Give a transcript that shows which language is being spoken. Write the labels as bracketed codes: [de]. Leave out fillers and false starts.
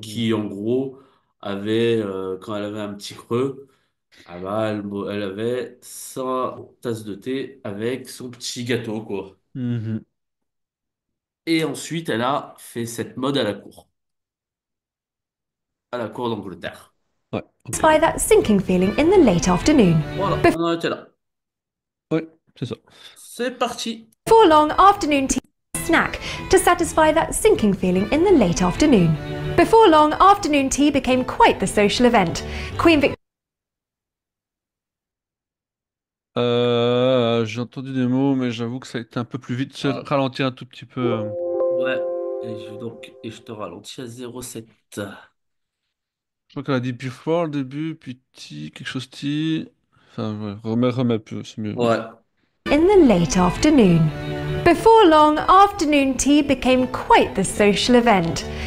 [fr] qui en gros avait, quand elle avait un petit creux, ah bah, elle avait sa tasse de thé avec son petit gâteau, quoi. Mhm. Et ensuite, elle a fait cette mode à la cour d'Angleterre. Ouais, ok. [en] That sinking feeling in the late afternoon. [fr] Voilà, on en était là. Ouais, c'est ça. C'est parti. [en] Before long, afternoon tea snack to satisfy that sinking feeling in the late afternoon. Before long, afternoon tea became quite the social event. Queen Victoria. [fr] J'ai entendu des mots, mais j'avoue que ça a été un peu plus vite. Se Ah, ralentir un tout petit peu. ouais. Et je te ralentis à 0,7. Je crois qu'elle a dit before au début, puis T, quelque chose T. Enfin, ouais, remets un peu, c'est mieux. Ouais. [en] In the late afternoon. Before long, afternoon tea became quite the social event.